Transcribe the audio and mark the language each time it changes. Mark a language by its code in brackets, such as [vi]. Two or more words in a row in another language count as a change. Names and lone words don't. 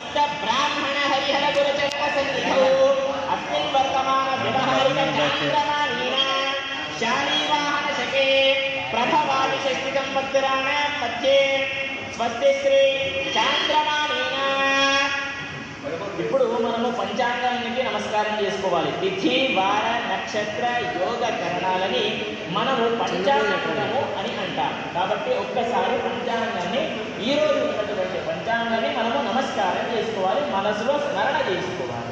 [sa] समस्त ब्राह्मण हरिहर गुरुचरण सन्निधौ अस्मिन् वर्तमान व्यवहारिक चान्द्रमानेन शालीवाहन शके प्रभवादि षष्टि संवत्सराणां मध्ये स्वस्ति श्री चान्द्रमानेन [te] ఇప్పుడు మనము పంచాంగానికి నమస్కారం చేసుకోవాలి. తిథి వార నక్షత్ర యోగ కరణాలని మనము పంచాంగము అని అంటాం. కాబట్టి ఒక్కసారి పంచాంగాన్ని ఈ రోజు ఉన్నటువంటి పంచాంగాన్ని మనము నమస్కారం చేసుకోవాలి, మనసులో స్మరణ చేసుకోవాలి.